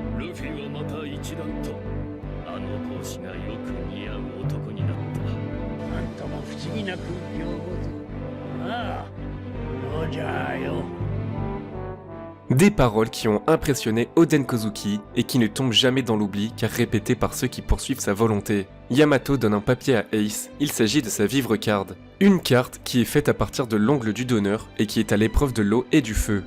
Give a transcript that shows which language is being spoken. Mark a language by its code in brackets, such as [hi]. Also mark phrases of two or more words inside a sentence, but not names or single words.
[ja] ルフィはまた一段とあの帽子がよく似合う男になった。なんとも不思議な空気を持つ。ああ、ロジャーよ。 [fr] Des paroles qui ont impressionné Oden Kozuki et qui ne tombent jamais dans l'oubli car répétées par ceux qui poursuivent sa volonté. Yamato donne un papier à Ace, il s'agit de sa vivre card. Une carte qui est faite à partir de l'ongle du donneur et qui est à l'épreuve de l'eau et du feu.